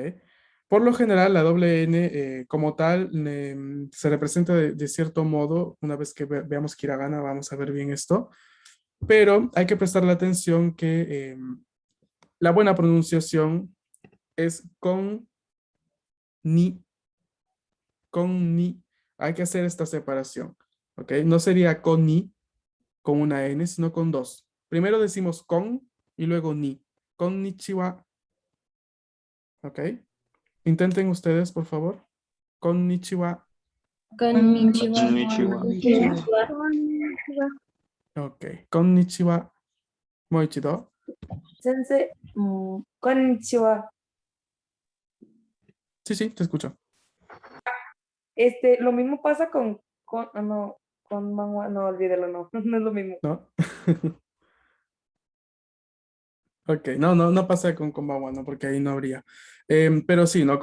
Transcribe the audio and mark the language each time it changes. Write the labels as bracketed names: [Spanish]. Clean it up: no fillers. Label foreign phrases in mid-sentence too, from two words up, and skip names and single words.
[Spanish] Por lo general, la doble N como tal se representa de cierto modo, una vez que veamos hiragana, vamos a ver bien esto, pero hay que prestarle atención que la buena pronunciación es con ni. Hay que hacer esta separación, ¿ok? No sería con ni, con una N, sino con dos. Primero decimos con y luego ni. Konnichiwa, ¿ok? Intenten ustedes, por favor. Konnichiwa, Konnichiwa. ok. [Japanese] こんにちは、もう一度. 先生、こんにちは. [Spanish] Sí, te escucho. Lo mismo pasa no, con manhwa, no, olvídelo, no, no es lo mismo. ¿No? Ok, no pasa con Konbanwa, ¿no? Porque ahí no habría. Pero sí, ¿no?